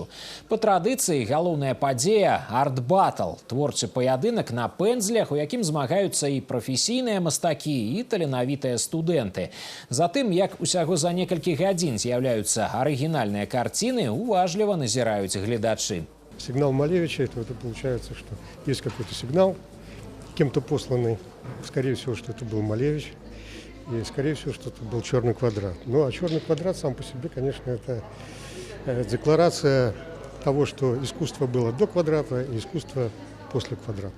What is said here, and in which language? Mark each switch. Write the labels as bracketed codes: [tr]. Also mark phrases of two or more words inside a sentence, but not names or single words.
[be] Па традыцыі галоўная падзея – арт-батл – творчы паядынак на пэндзлях, у якім змагаюцца і прафесійныя мастакі, і таленавітыя студэнты. Затым, як усяго за некалькі гадзін з'яўляюцца арыгінальныя карціны, уважліва назіраюць гледачы. [ru] Сигнал Малевича, это получается, что есть какой-то сигнал, кем-то посланный, скорее всего, что это был Малевич, и скорее всего, что это был черный квадрат. Ну, а черный квадрат сам по себе, конечно, это декларация того, что искусство было до квадрата и искусство после квадрата.